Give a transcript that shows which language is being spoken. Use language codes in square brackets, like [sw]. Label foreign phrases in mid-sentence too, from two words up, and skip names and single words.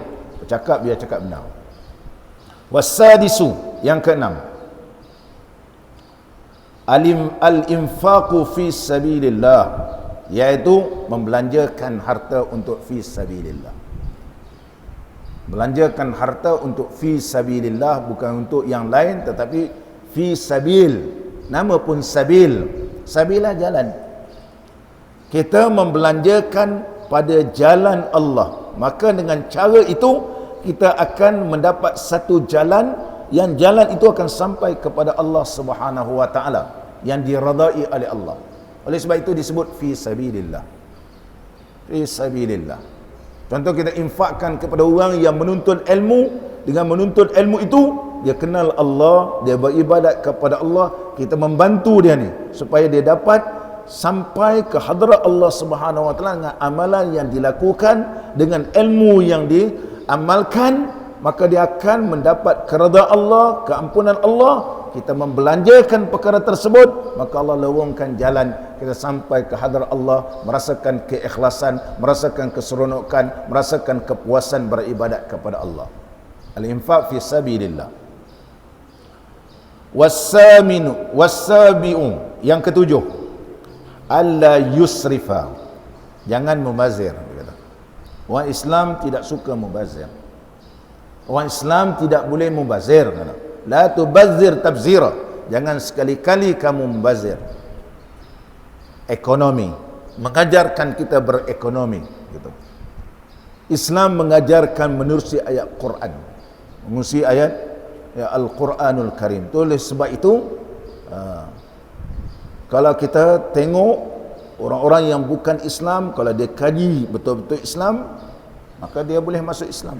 [ms] Bercakap biar cakap benar. Wasadisu, yang keenam, [ar] al-infaqu fi sabilillah, [ms] iaitu membelanjakan harta untuk [ar] fi sabilillah. [ms] Belanjakan harta untuk [ar] fi sabilillah, [ms] bukan untuk yang lain, tetapi [ar] fi sabil. [ms] Nama pun sabil. Sabilah jalan. Kita membelanjakan pada jalan Allah, maka dengan cara itu kita akan mendapat satu jalan, yang jalan itu akan sampai kepada Allah [ar] Subhanahu wa taala, [ms] yang diradai oleh Allah. Oleh sebab itu disebut [ar] fi sabilillah. Fi sabilillah. [ms] Contoh, kita infakkan kepada orang yang menuntut ilmu. Dengan menuntut ilmu itu, dia kenal Allah, dia beribadat kepada Allah. Kita membantu dia ni supaya dia dapat sampai ke hadrat Allah [ar] Subhanahu wa taala [ms] dengan amalan yang dilakukan, dengan ilmu yang diamalkan, maka dia akan mendapat keredaan Allah, keampunan Allah. Kita membelanjakan perkara tersebut, maka Allah lorongkan jalan kita sampai ke hadrat Allah, merasakan keikhlasan, merasakan keseronokan, merasakan kepuasan beribadat kepada Allah. [ar] Al-infaq fi sabilillah. Wasabi'u, [ms] yang ketujuh, [ar] alla yusrifa, [ms] jangan mubazir. Orang Islam tidak suka mubazir. Orang Islam tidak boleh mubazir. [ar] La tubazzir tabzira, [ms] jangan sekali-kali kamu mubazir. Ekonomi, mengajarkan kita berekonomi gitu. Islam mengajarkan menerusi ayat Quran, menerusi ayat ya Al-Quranul Karim. Oleh sebab itu kalau kita tengok orang-orang yang bukan Islam, kalau dia kaji betul-betul Islam, maka dia boleh masuk Islam.